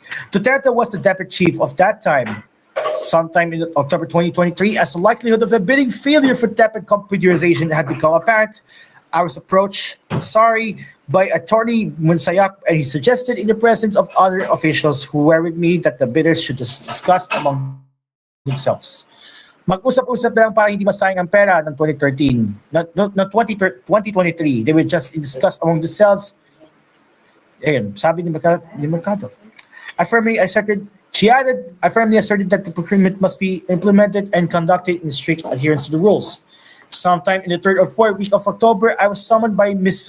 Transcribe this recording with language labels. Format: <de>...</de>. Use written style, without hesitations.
<en>Duterte was the deputy chief of that time. Sometime in October 2023, as the likelihood of a bidding failure for DepEd computerization had become apparent, I was approached, by attorney Monsayak, and he suggested in the presence of other officials who were with me that the bidders should just discuss among themselves.</en> <tl>Mag-usap-usap lang para hindi masayang ang pera ng 2013.</tl> <en>No, 2023, they will just discuss among themselves.</en> <tl>Ayun, sabi ni Mercado.</tl> <en>I firmly asserted that the procurement must be implemented and conducted in strict adherence to the rules. Sometime in the 3rd or 4th week of October, I was summoned by Ms.</en>